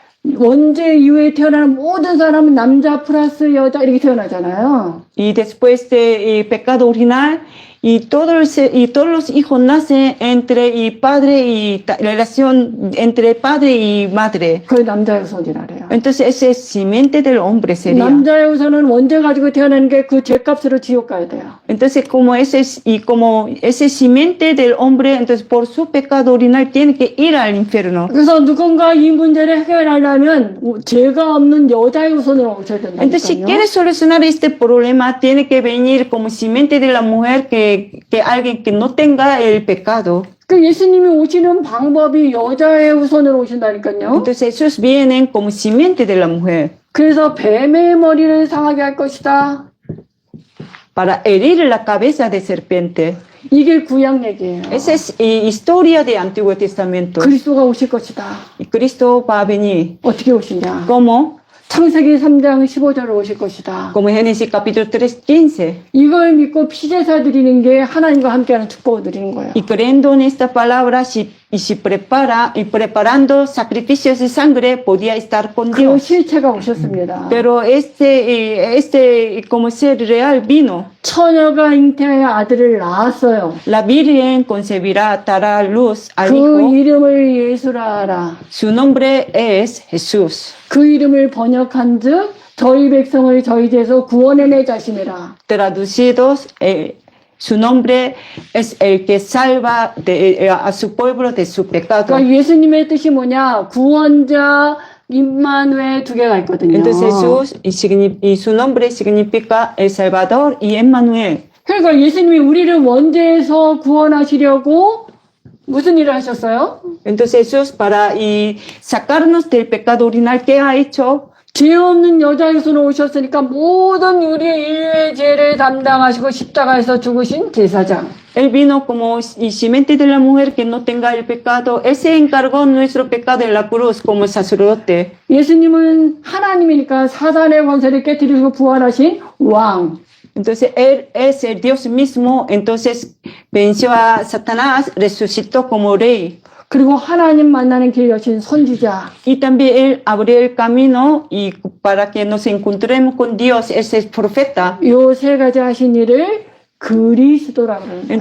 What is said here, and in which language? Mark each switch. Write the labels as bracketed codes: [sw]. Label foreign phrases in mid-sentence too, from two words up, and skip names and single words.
[ko] 원죄 이후에 태어나는 모든 사람은 남자 플러스 여자 이렇게 태어나잖아요. [es] Y después de pecado original, y todos los hijos nacen entre relación entre padre y madre. [ko] 그게 남자의 후손이라 그래요. [es] Entonces ese es simiente del hombre sería. [ko] 남자의 후손은 원죄 가지고 태어나는 게 그 죄값으로 지옥 가야 돼요. [es] Entonces como ese simiente del hombre, entonces por su pecado original tiene que ir al infierno. [ko] 그래서 누군가 이 문제를 해결하려면 죄가 없는 여자의 후손으로 오셔야 [es] Entonces si [ko] 된다니까요. [es] quiere solucionar este problema, tiene que venir como simiente de la mujer que que alguien que no tenga el pecado. [ko] 그 예수님이 오시는 방법이 여자의 후손으로 오신다니까요. [es] Entonces ellos vienen como simiente de la mujer [ko] 그래서 뱀의 머리를 상하게 할 것이다. [es] para herir la cabeza de serpiente. [ko] 이게 구약 얘기예요. [es] Esa es historia de Antiguo Testamento. [ko] 그리스도가 오실 것이다. [es] Y Cristo va a venir. [ko] 어떻게 오시냐? [es] ¿Cómo? [ko] 창세기 3장 15절로 오실 것이다. [es] Como Génesis capítulo 3, 15. [ko] 이걸 믿고 피제사 드리는 게 하나님과 함께하는 축복을 드리는 거예요. [es] Y creyendo en esta palabra preparando sacrificios de sangre, podía estar con 그 Dios. [ko] 실체가 오셨습니다. [es] Pero como ser real vino. [ko] 처녀가 잉태하여 아들을 낳았어요. [es] La Virgen concebirá, dará luz al 그 Hijo. [ko] 이름을 예수라 하라. [es] Su nombre es Jesús. [ko] 그 이름을 번역한즉 저희 백성을 저희 죄에서 구원해내 자심이라. [es] Traducidos, su nombre es el que salva a su pueblo de su pecado. [ko] 그러니까 예수님의 뜻이 뭐냐? 구원자, 임마누엘 두 개가 있거든요. [es] Entonces Jesús y su nombre significa el Salvador y Emmanuel. [ko] 그러니까 예수님이 우리를 원죄에서 구원하시려고 무슨 일을 하셨어요? [es] Entonces Jesús para sacarnos del pecado original, ¿qué ha hecho? [ko] 죄 없는 여자의 손으로 오셨으니까 모든 우리의 인류의 죄를 담당하시고 십자가에서 죽으신 제사장. [es] Él vino como simiente de la mujer que no tenga el pecado. Él se encargó nuestro pecado en la cruz como sacerdote. [ko] 예수님은 하나님이니까 사단의 권세를 깨뜨리고 부활하신 왕. [es] Entonces Él es el Dios mismo. Entonces venció a Satanás, resucitó como rey. [ko] 그리고 하나님 만나는 길 여신 선지자. [es] Y también Él abrió el camino y para que nos encontremos con Dios, es el profeta. [ko] 요 세 가지 하신 일을 그리스도라고 그러는 거예요.